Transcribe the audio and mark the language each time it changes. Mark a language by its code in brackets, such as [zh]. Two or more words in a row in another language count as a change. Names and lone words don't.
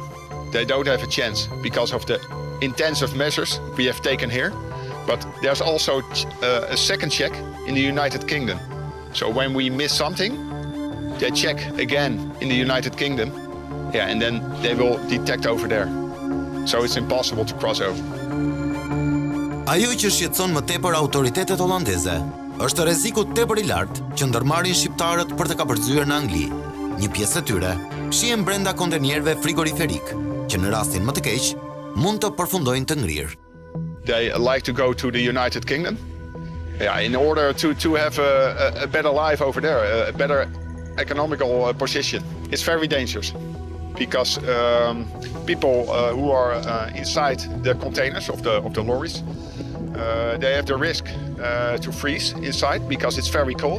[en] They don't have a chance because of the intensive measures we have taken here. But there's also a second check in the United Kingdom. So when we miss something, they check again in the United Kingdom. Yeah, and then they will detect over there. So it's impossible to cross over. [sq] Ajo që shqetëson më tepër autoritetet holandeze është rreziku tepër I lartë që ndërmarrin shqiptarët për të kapërcyer në Angli. Një pjesë e tyre shihen brenda kontenierëve frigoriferik, që në rastin më të keq mund të përfundojnë të ngrirë. [en] They like to go to the United Kingdom, yeah, in order to have a better life over there, a better economical position. It's very dangerous because people who are inside the containers of the lorries, they have the risk to freeze inside because it's very cold.